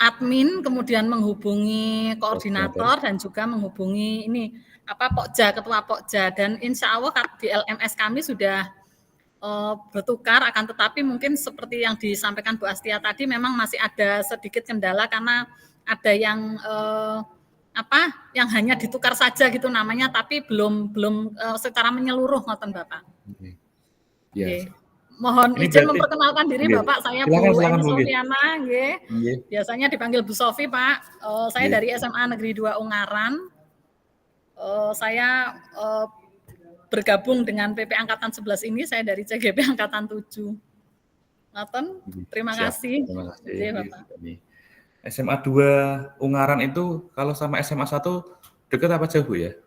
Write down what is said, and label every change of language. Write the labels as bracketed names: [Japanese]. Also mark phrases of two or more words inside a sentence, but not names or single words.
[Indonesian] admin, kemudian menghubungi koordinator dan juga menghubungi ini Pokja, ketua Pokja, dan [Arabic] إن شاء الله [Indonesian] di LMS kami sudah bertukar, akan tetapi mungkin seperti yang disampaikan Bu Astia tadi memang masih ada sedikit kendala karena ada yang yang hanya ditukar saja gitu namanya, tapi belum secara menyeluruh, ngoten Bapak. Ya. Mohon Ini izin berarti- memperkenalkan diri Nggih. Bapak, saya Silakan, Bu silakan, Eni Bu, nggih. Sofiana, nggih. Nggih. Biasanya dipanggil Bu Sofi, Pak. Saya Nggih. dari SMA Negeri 2 Ungaran. Saya bergabung dengan PP Angkatan 11 ini, saya dari CGP Angkatan 7. Ngoten, terima Siap. kasih. Terima kasih. Nggih, Bapak. SMA 2 Ungaran itu kalau sama SMA 1 dekat apa jauh, Bu, ya?